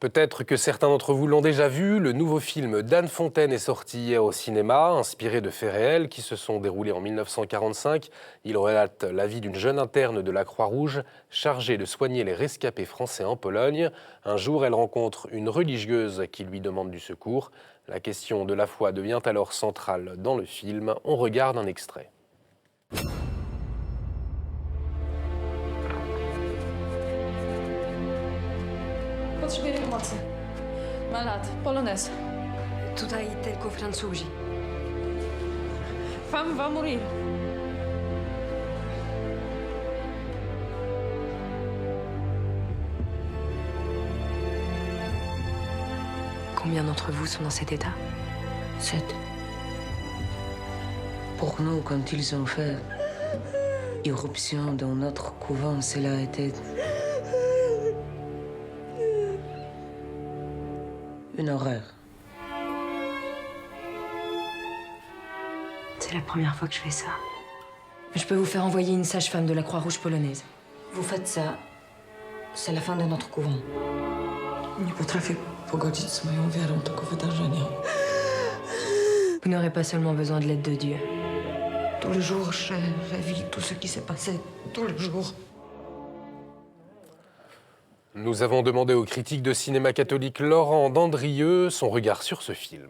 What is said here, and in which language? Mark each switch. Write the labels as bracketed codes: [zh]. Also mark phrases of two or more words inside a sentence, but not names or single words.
[fr] Peut-être que certains d'entre vous l'ont déjà vu, le nouveau film d'Anne Fontaine est sorti hier au cinéma, inspiré de faits réels qui se sont déroulés en 1945. Il relate la vie d'une jeune interne de la Croix-Rouge chargée de soigner les rescapés français en Pologne. Un jour, elle rencontre une religieuse qui lui demande du secours. La question de la foi devient alors centrale dans le film. On regarde un extrait. [pl] Potrzebuję pomocy. Ma lat. Polonez. Tutaj tylko Francuzi. [fr] Femme va mourir. Combien d'entre vous sont dans cet état? 7. Pour nous, quand ils ont fait irruption dans notre couvent, cela a été une horreur. C'est la première fois que je fais ça. Je peux vous faire envoyer une sage-femme de la Croix-Rouge polonaise. Vous faites ça, c'est la fin de notre couvent. [pl] Nie potrafię pogodzić z moją wiarą tego wydarzenia. [fr] Vous n'aurez pas seulement besoin de l'aide de Dieu. Tous les jours, je revis tout ce qui s'est passé, tous les jours. Nous avons demandé au critique de cinéma catholique Laurent Dandrieux son regard sur ce film.